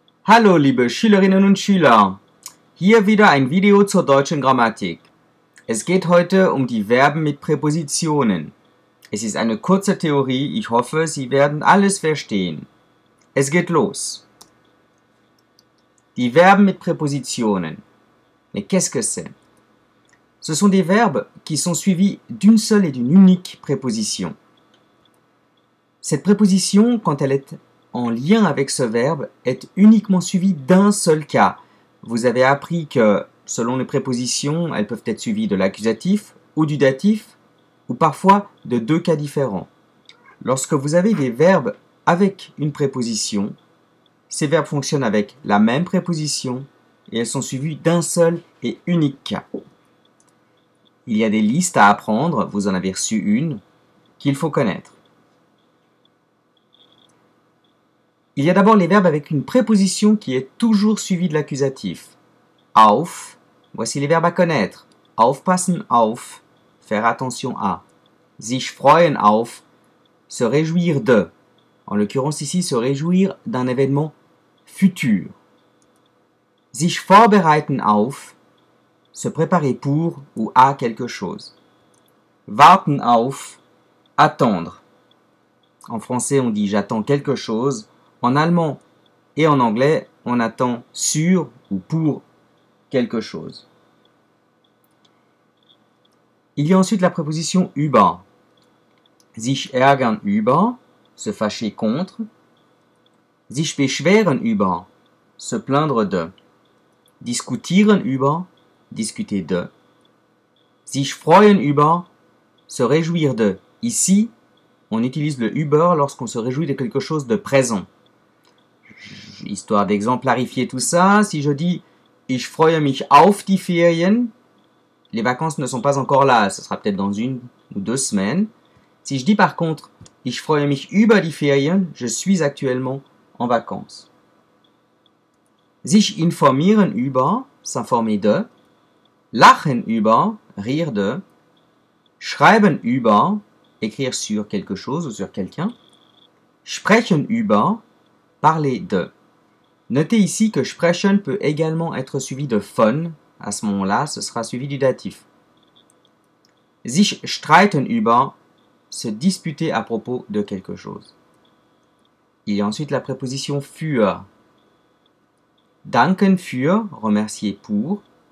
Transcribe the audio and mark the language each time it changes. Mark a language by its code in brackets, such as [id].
[de] Hallo liebe Schülerinnen und Schüler, hier wieder ein Video zur deutschen Grammatik. Es geht heute um die Verben mit Präpositionen. Es ist eine kurze Theorie, ich hoffe, Sie werden alles verstehen. Es geht los. Die Verben mit Präpositionen. [fr] Mais qu'est-ce que c'est? Ce sont des verbes qui sont suivis d'une seule et d'une unique préposition. Cette préposition, quand elle est en lien avec ce verbe, est uniquement suivie d'un seul cas. Vous avez appris que, selon les prépositions, elles peuvent être suivies de l'accusatif ou du datif, ou parfois de deux cas différents. Lorsque vous avez des verbes avec une préposition, ces verbes fonctionnent avec la même préposition et elles sont suivies d'un seul et unique cas. Il y a des listes à apprendre, vous en avez reçu une, qu'il faut connaître. Il y a d'abord les verbes avec une préposition qui est toujours suivie de l'accusatif. Auf, voici les verbes à connaître. Aufpassen auf, faire attention à. [de] Sich freuen auf, [fr] se réjouir de. En l'occurrence ici, se réjouir d'un événement futur. [de] Sich vorbereiten auf, [fr] se préparer pour ou à quelque chose. Warten auf, attendre. En français, on dit j'attends quelque chose. En allemand et en anglais, on attend sur ou pour quelque chose. Il y a ensuite la préposition über. [de] Sich ärgern über, [fr] se fâcher contre. [de] Sich beschweren über, [fr] se plaindre de. [de] Diskutieren über, [fr] discuter de. [de] Sich freuen über, [fr] se réjouir de. Ici, on utilise le über lorsqu'on se réjouit de quelque chose de présent. Histoire d'exemplarifier tout ça, si je dis « [de] Ich freue mich auf die Ferien [fr] », les vacances ne sont pas encore là, ce sera peut-être dans 1 ou 2 semaines. Si je dis par contre « [de] Ich freue mich über die Ferien [fr] », je suis actuellement en vacances. [de] Sich informieren über, [fr] s'informer de. [de] Lachen über, [fr] rire de. [de] Schreiben über, [fr] écrire sur quelque chose ou sur quelqu'un. [de] Sprechen über, [fr] parler de. Notez ici que sprechen peut également être suivi de von. À ce moment-là, ce sera suivi du datif. [de] Sich streiten über, [fr] se disputer à propos de quelque chose. Il y a ensuite la préposition für. [de] Danken für, [fr] remercier pour.